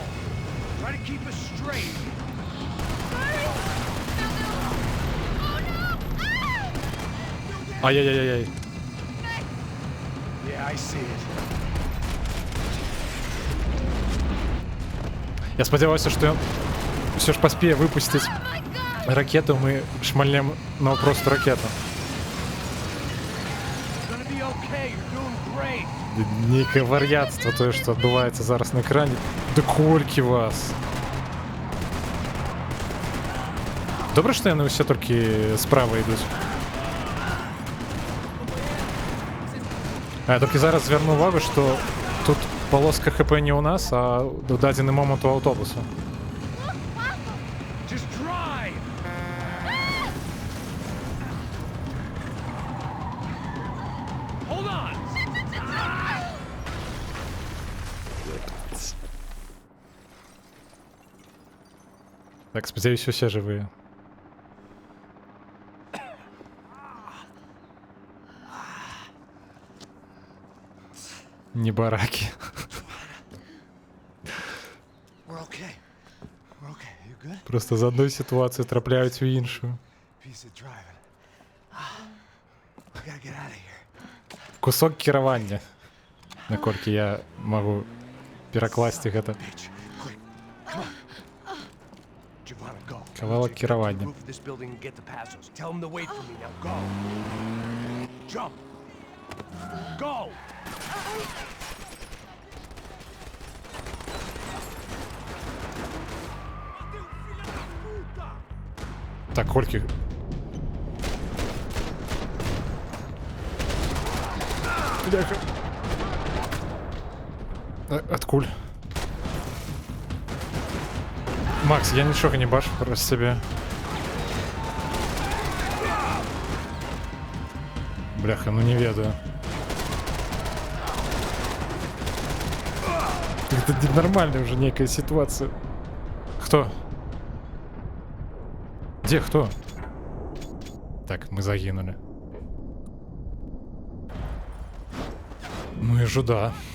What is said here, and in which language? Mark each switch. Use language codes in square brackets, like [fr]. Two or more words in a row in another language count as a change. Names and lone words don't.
[en] Try to keep us straight. Hurry! No, no! Oh no! Ah! ай-яй-яй-яй. Max! Yeah, I see it. [be] Я спадзяваўся, што ён ўсё ж паспее выпусціць [en] Oh my god! [be] ракету, мы шмальнем наўпрост ракету. [en] You're gonna be okay. You're doing great. [be] Нейкае вар'яцтва тое, што адбываецца зараз на экране. Да колькі вас? Добра, што яны ўсе толькі справа ідуць. А я толькі зараз звярну увагу, што тут полоска ХП не ў нас, а ў дадзены момант у аўтобусу. [en] Just drive! Hold on! [be] Так, спадзяюсь, усе жывыя. Не баракі. [en] We're okay. We're okay. You good? [be] Просто з адной сітуацыі трапляюць у іншую. [en] Piece of driving. We gotta get out of here. [be] Кусок кіравання. Наколькі я магу перакласці гэта. [en] Bitch, quick, come on. Giovanna, go. [be] Кавалак кіравання. [en] Roof of this building and get to Passos. Tell him to wait for me now. Go. Jump! Go! [be] Так, колькі? Бляха. Адкуль? Макс, я нічога не бачу праз сябе. Бляха, ну не ведаю. [ru] Это ненормальная уже некая ситуация. Кто? Где кто? Так, мы загинули. Ну и жуда.